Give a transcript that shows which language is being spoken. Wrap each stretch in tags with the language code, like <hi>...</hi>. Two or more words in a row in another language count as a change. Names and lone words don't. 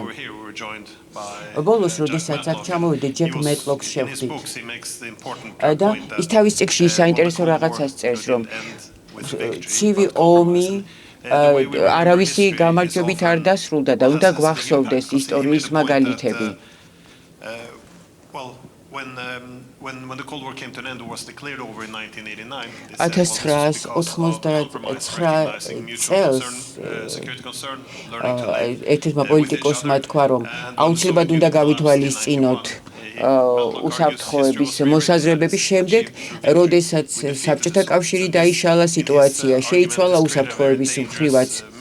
<ka>ბოლოს, როდესაც აქ ჩამოვიდა ჯეფ მეტლოკს შევხვდით და ის თავის წიგნში საინტერესო რაღაცას წერს, რომ ცივი ომი არავისი გამარჯვებით არ დასრულდა და უნდა გვახსოვდეს ისტორიის მაგალითები.</ka> <en>When the Cold War came to an end, was declared over in 1989.</en> <ka>1989 წელს ერთ-ერთმა პოლიტიკოსმა თქვა, რომ აუცილებლად უნდა გავითვალისწინოთ უსაფრთხოების მოსაზრებების შემდეგ, როდესაც საბჭოთა კავშირი დაიშალა, სიტუაცია შეიცვალა უსაფრთხოების მხრივაც.</ka>